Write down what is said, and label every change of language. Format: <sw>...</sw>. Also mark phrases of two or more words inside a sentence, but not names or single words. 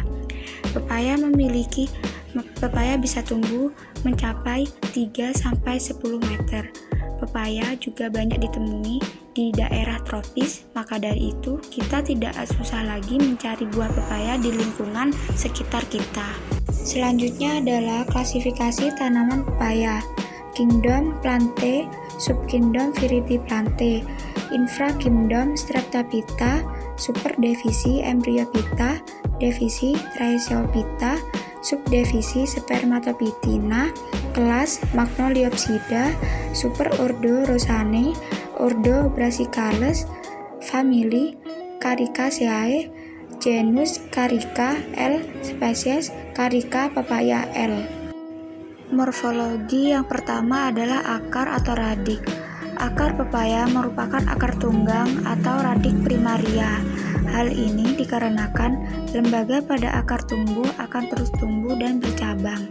<id>Pepaya bisa tumbuh mencapai 3-10 meter. Pepaya juga banyak ditemui di daerah tropis, maka dari itu kita tidak susah lagi mencari buah pepaya di lingkungan sekitar kita. Selanjutnya adalah klasifikasi tanaman pepaya. Kingdom Plantae, Subkingdom Viridiplantae, Infrakingdom Streptophyta, Superdivisi Embryophyta, Divisi Rhizophyta, Subdivisi Spermatophytina, kelas Magnoliopsida, Superordo Rosaceae, Ordo Brassicales, Famili Caricaceae, genus Carica L, spesies Carica papaya L. Morfologi yang pertama adalah akar atau radik. Akar pepaya merupakan akar tunggang atau</id> <la>radik primaria.</la> <id>Hal ini dikarenakan lembaga pada akar tumbuh akan terus tumbuh dan bercabang.</id>